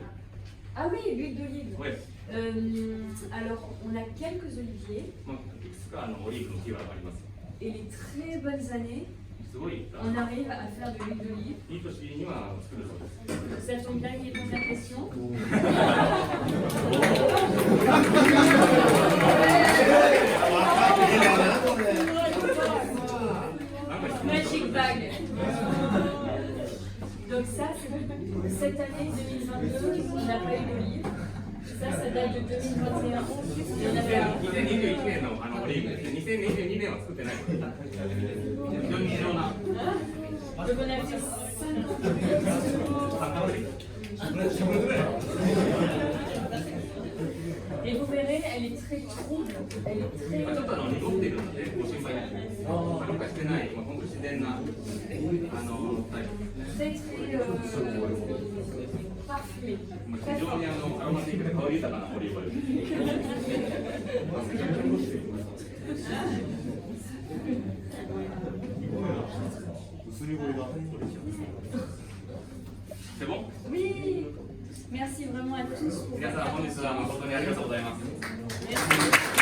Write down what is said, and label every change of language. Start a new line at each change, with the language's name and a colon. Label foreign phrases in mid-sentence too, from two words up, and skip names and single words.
French: Ah oui, l'huile d'olive. Oui. Alors, on a quelques oliviers.
Japanese: いくつかオリーブの木はあります。
French: Et les très bonnes années,
Japanese: すごい。
French: on arrive à faire de l'huile d'olive.
Japanese: いい年には作るそうです。
French: Ça tombe bien qu'il pose la question.
English: Magic bag.
French: Donc ça, cette année 2022, on n'a pas eu d'olive. Ça date de 2021. Il y en avait un.
Japanese: 2021 年のオリーブですね。2022年は作ってない。非常に貴重な。
French: Donc on a fait 50.
Japanese: ち
French: Et vous verrez, elle est très trouble. Elle est très.
Japanese: ょっと濁っているのでご心配なく。ろ過してない、本当自然なタイプ。
French: Très parfumée.
Japanese: 非常にアロマティックで香り豊かなオリーブオイル。
French: C'est bon? Oui. Merci vraiment à tous.
Japanese: 皆さん本日は誠にありがとうございます。
French: Merci.